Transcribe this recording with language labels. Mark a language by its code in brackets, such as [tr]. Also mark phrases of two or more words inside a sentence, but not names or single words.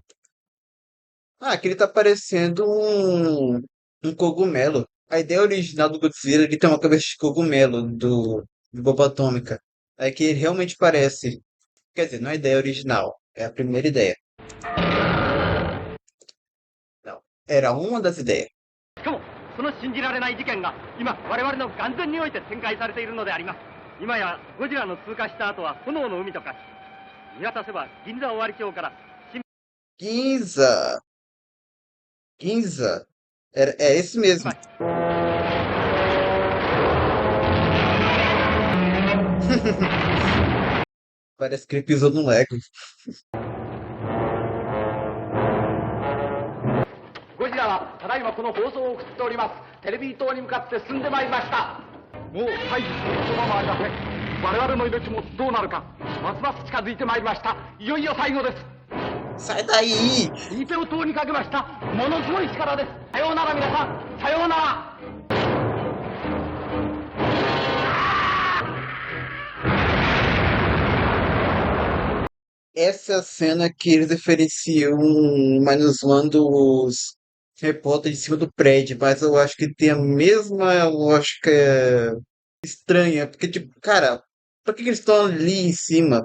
[pt] Ah, aqui ele tá parecendo um cogumelo. A ideia original do Godzilla, ele tem uma cabeça de cogumelo do Bomba Atômica. É que ele realmente parece. Quer dizer, não é a ideia original, é a primeira ideia. Não, era uma das ideias. [ja] しかもその信じられない事件が今我々の眼前において展開されているのであります。今やゴジラの通過した後は炎の海と化し、見渡せば銀座尾張町から Ginza! Ginza! [pt] É esse mesmo. Parece que ele pisou no Lego. [ja] ゴジラはただいまこの放送を送っておりますテレビ塔に向かって進んでまいりました。もう退治する言葉もありません。我々の命もどうなるかますます近づいてまいりました。いよいよ最後です。 [pt] Sai daí! [ja] 右手を塔にかけました。ものすごい力です。さようなら皆さん、さようなら。 [pt] Essa é a cena que eles diferenciam mais zoando os repórteres de cima do prédio, mas eu acho que tem a mesma lógica estranha, porque tipo, cara, por que eles estão ali em cima?